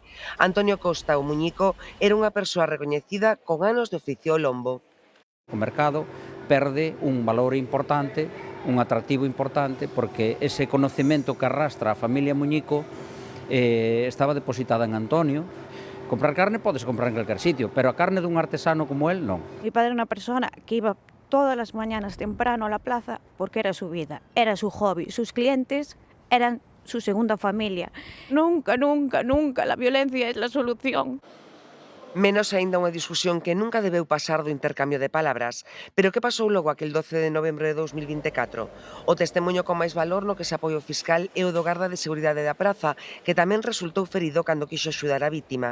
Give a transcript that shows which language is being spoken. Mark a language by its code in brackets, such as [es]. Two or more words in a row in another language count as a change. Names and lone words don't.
[gl] Antonio Costa, o Muñico, era unha persoa recoñecida con anos de oficio ao lombo. O mercado perde un valor importante, un atractivo importante, porque ese conocemento que arrastra a familia Muñico estaba depositada en Antonio. Comprar carne podes comprar en calquer sitio, pero a carne dun artesano como él, non. [es] Mi padre era unha persona que iba todas las mañanas temprano a la plaza porque era su vida, era su hobby. Sus clientes eran su segunda familia. Nunca, nunca, nunca la violencia es la solución. [gl] Menos aínda unha discusión que nunca debeu pasar do intercambio de palabras. Pero que pasou logo aquel 12 de novembro de 2024? O testemunho con máis valor no que se apoia o fiscal é o do garda de seguridade da praza, que tamén resultou ferido cando quixo axudar a vítima.